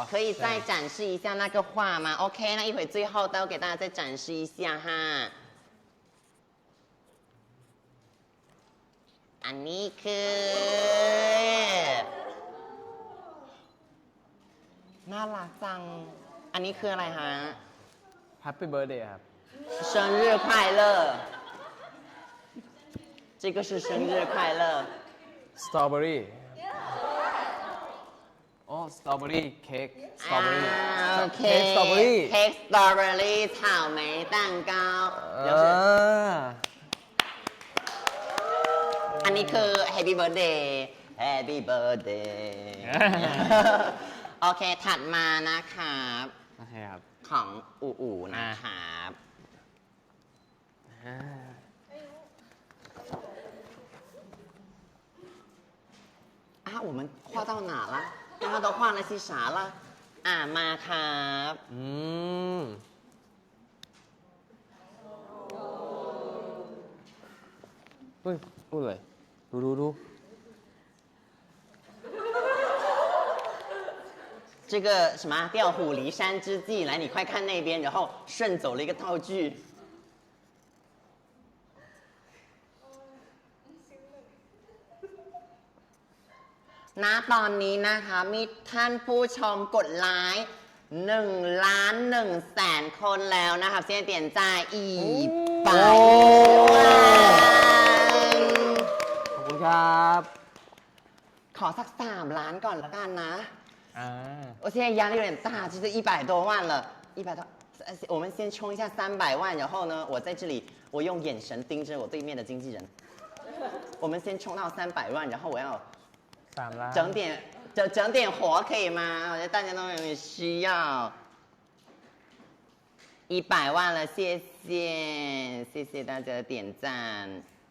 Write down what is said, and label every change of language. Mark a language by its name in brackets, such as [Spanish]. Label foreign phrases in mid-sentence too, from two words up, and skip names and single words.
[Chinese] 可以再展示一下那个画吗 ？OK，那一会最后都给大家再展示一下哈。 [Thai] อันนี้คือน่ารักจัง อันนี้คืออะไรฮะ [English] Happy Birthday ครับ [Chinese] 生日快乐这个是生日快乐 [English] Strawberry อ๋อ Strawberry เค้ก Strawberry [Thai] โอเค เค้ก Strawberry เค้กสตรอเบอรี่ [Chinese] 草莓蛋糕就是 [Thai] อันนี้คือ [English] Happy Birthday Happy Birthday [Thai] โอเค ถัดมานะครับ โอเคครับ ของอู๋นะครับ [Chinese] 我们画到哪了？刚刚都画了些啥了？ [Thai] มาครับ เฮ้ยพูดเลยดู [Chinese] 这个什么调虎离山之计，来，你快看那边，然后顺走了一个道具。 [Thai] ณตอนนี้นะคะมีท่านผู้ชมกดไลค์1,100,000 คนแล้วนะครับเสียเตียนจ่ายอีไป ขอบคุณครับ ขอสัก3 ล้านก่อนละกันนะ อ่า [Chinese] 我现在压力有点大，就是100多万了，100多，我们先冲一下300万，然后呢，我在这里，我用眼神盯着我对面的经纪人，我们先冲到300万，然后我要 [Thai] 3 ล้าน [Chinese] 整点活可以吗？我觉得大家都有点需要。100万了，谢谢，谢谢大家的点赞。